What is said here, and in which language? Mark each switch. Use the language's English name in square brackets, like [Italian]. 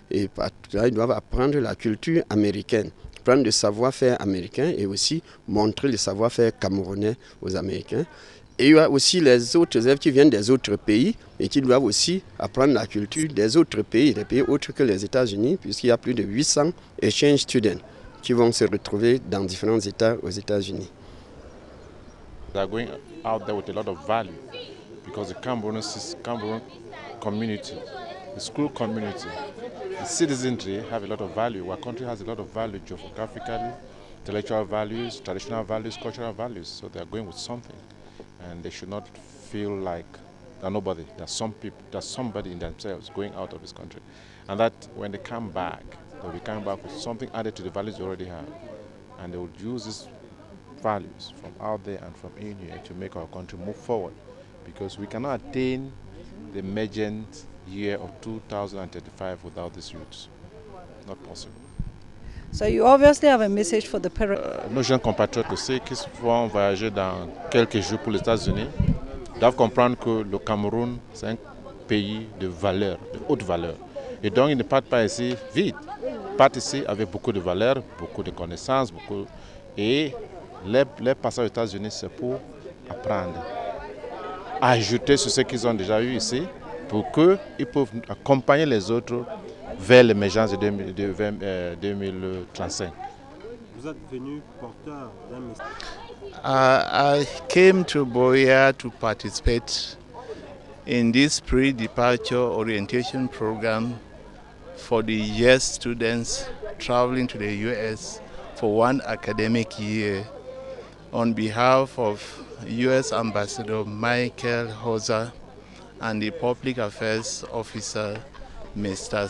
[French] Et là, ils doivent apprendre la culture américaine, prendre le savoir-faire américain et aussi montrer le savoir-faire camerounais aux Américains. Et il y a aussi les autres élèves qui viennent des autres pays et qui doivent aussi apprendre la culture des autres pays, des pays autres que les États-Unis, puisqu'il y a plus de 800 [English] exchange students [French] qui vont se retrouver dans différents États aux États-Unis. [English] They are going out there with a lot of value because the Cameroon community, the school community, the citizenry have a lot of value. Our country has a lot of value geographically, intellectual values, traditional values, cultural values. So they are going with something, and they should not feel like they're nobody. There's somebody in themselves going out of this country, and that when they come back, they'll be coming back with something added to the values they already have, and they will use this values from out there and from in here to make our country move forward, because we cannot attain the emergent year of 2035 without these youths. Not possible. So you obviously have a message for the parents. [French] Nos jeunes compatriotes aussi qui vont voyager dans quelques jours pour les États-Unis doivent comprendre que le Cameroun c'est un pays de valeur, de haute valeur, et donc ils ne partent pas ici vite. Ils partent ici avec beaucoup de valeurs, beaucoup de connaissances, et les passages aux États-Unis, c'est pour apprendre, ajouter sur ce qu'ils ont déjà eu ici, pour qu'ils peuvent accompagner les autres vers l'émergence de 2035. Vous êtes venu porteur d'un message. [English] I came to Boya to participate in this pre-departure orientation program for the US students traveling to the US for one academic year. On behalf of U.S. Ambassador Michael Hoser and the Public Affairs Officer, Mr.